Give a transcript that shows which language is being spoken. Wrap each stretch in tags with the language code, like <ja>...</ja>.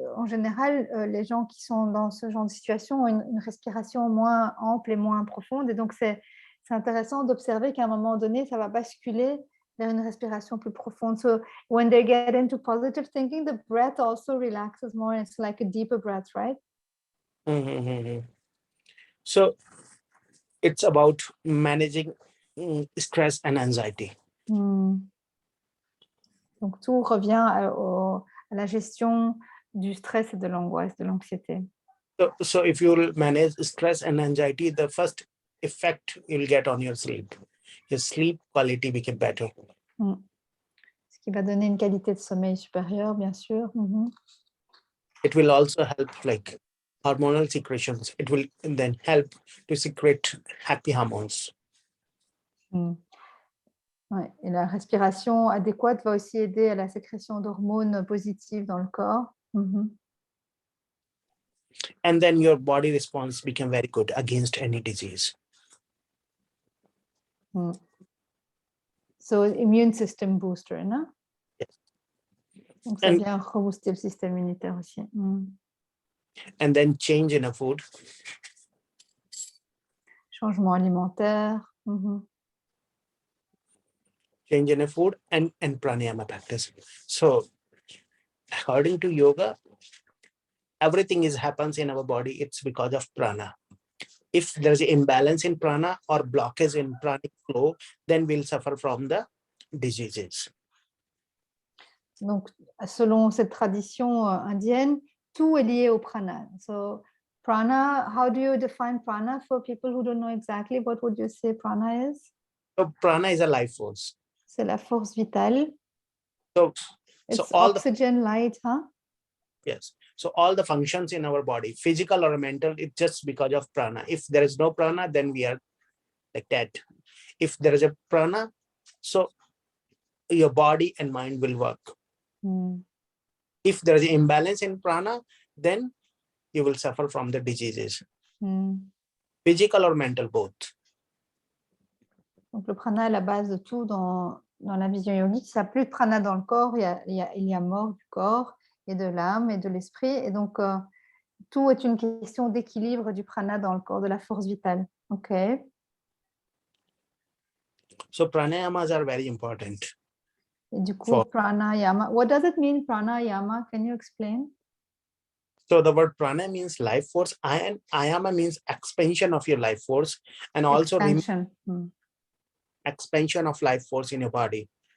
<fr>En général, les gens qui sont dans ce genre de situation ont une respiration moins ample et moins profonde. Et donc, c'est intéressant d'observer qu'à un moment donné, ça va basculer vers une respiration plus profonde.</fr> <en>So when they get into positive thinking, the breath also relaxes more. It's like a deeper breath, right? So it's about managing stress and anxiety.</en> <fr>Donc tout revient à la gestion du stress et de l'angoisse, de l'anxiété.</fr> <en>So if you will manage stress and anxiety, the first effect you'll get on your sleep quality become better.</en> <fr>Ce qui va donner une qualité de sommeil supérieure, bien sûr.</fr> <en>It will also help like hormonal secretions. It will then help to secrete happy hormones.</en> <fr>Ouais. Et la respiration adéquate va aussi aider à la sécrétion d'hormones positives dans le corps.</fr> <en>And then your body response become very good against any disease. So immune system booster, non? Yes.</en> <fr>Donc ça vient rebooster le système immunitaire aussi.</fr> <en>And then change in a food.</en> <fr>Changement alimentaire.</fr> <en>Change in a food and pranayama practice. So according to yoga, everything happens in our body. It's because of prana. If there's an imbalance in prana or blockage in pranic flow, then we'll suffer from the diseases.</en> <fr>Donc, selon cette tradition indienne, tout est lié au prana.</fr> <en>So, prana, how do you define prana for people who don't know exactly? What would you say prana is? So prana is a life force.</en> <fr>C'est la force vitale.</fr> <en>So all oxygen, light, huh? Yes. So all the functions in our body, physical or mental, it's just because of prana. If there is no prana, then we are like that. If there is a prana, so your body and mind will work. If there is an imbalance in prana, then you will suffer from the diseases. Physical or mental, both.</en> <fr>Donc le prana est la base de tout dans la vision yogique. S'il n'y a plus de prana dans le corps, il y a mort du corps et de l'âme et de l'esprit. Et donc, tout est une question d'équilibre du prana dans le corps, de la force vitale. OK.</fr> <en>So pranayamas are very important.</en> <fr>Et du coup, pranayama.</fr> <en>What does it mean, pranayama? Can you explain? So the word prana means life force, and ayama means expansion of your life force, and also expansion of life force in your body.</en>